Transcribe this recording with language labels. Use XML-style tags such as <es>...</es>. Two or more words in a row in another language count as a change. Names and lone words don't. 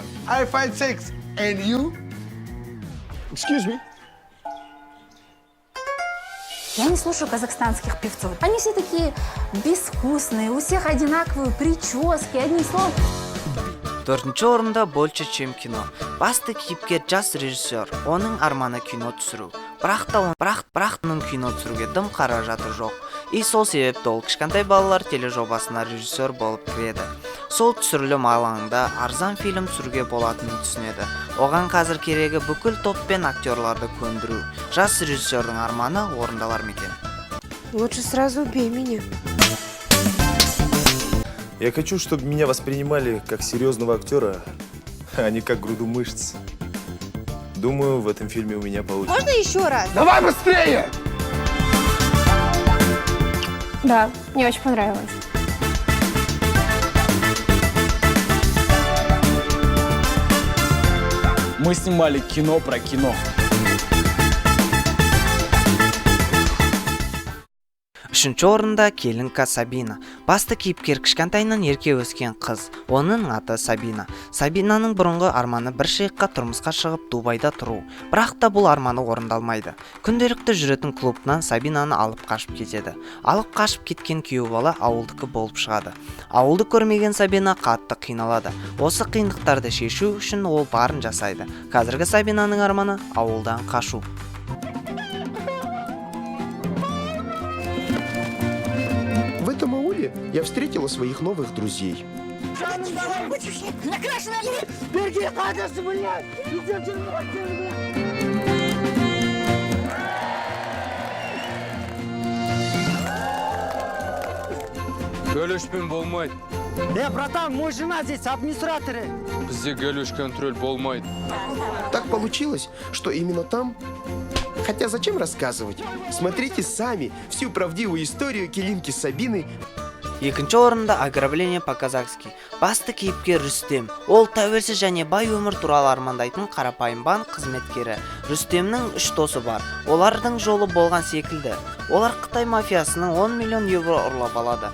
<en>I find six. And you? Excuse me?</en> <ru>Я не слушаю казахстанских певцов. Они все такие безвкусные, у всех одинаковые прически, одним словом.</ru> <kk>Төртінші орында больше чем кино. Басты кейіпкер жас режиссер, оның арманы кино түсіру. Бірақ оның кино түсіруге дым қаражаты жоқ. Сол себепті ол кішкентай балалар тележобасына режиссер болып кіреді. Сол түсірілім алаңында арзан фильм түсіруге болатынын түсінеді. Оған қазір керегі бүкіл топ пен актерларды көндіру. Жас режиссердің арманы орындалар ма екен?</kk> <ru>Лучше сразу убей меня. Я хочу, чтобы меня воспринимали как серьезного актера, а не как груду мышц. Думаю, в этом фильме у меня получится. Можно еще раз? Давай быстрее! Да, мне очень понравилось. Мы снимали кино про кино.</ru> <kk>Үшінші орында келінка Сабина. Басты кейіпкер кішкентайынан ерке өскен қыз. Оның аты Сабина. Сабинаның бұрынғы арманы бір шейыққа тұрмысқа шығып Дубайда тұру. Бірақ та бұл арманы орындалмайды. Күнделікті жүретін клубынан Сабинаны алып қашып кетеді. Алып қашып кеткен күйеу бала ауылдікі болып шығады. Ауылды көрмеген Сабина қатты қиналады. Осы қиындықтарды шешу үшін ол барын жасайды. Қазіргі Сабинаның арманы ауылдан қашу.</kk> <ru>В этом ауле я встретила своих новых друзей.</ru> <kk>Гөлөшпен болмайды.</kk> <ru>Братан, мой жена здесь, администраторы.</ru> <kk>Бізде гөлөш контроль болмайды.</kk> <ru>Так получилось, что именно там... Хотя зачем рассказывать? Смотрите сами всю правдивую историю Келинки Сабины.</ru> <kk>Екінші орында ограбление по-казахски. Басты кейіпкер Рүстем. Ол тәуелсіз және бай өмір туралы армандайтын қарапайым банк қызметкері. Рүстемнің 3 досы бар. Олардың жолы болған секілді. Олар Қытай мафиясының 10 миллион евро ұрлап алады.</kk>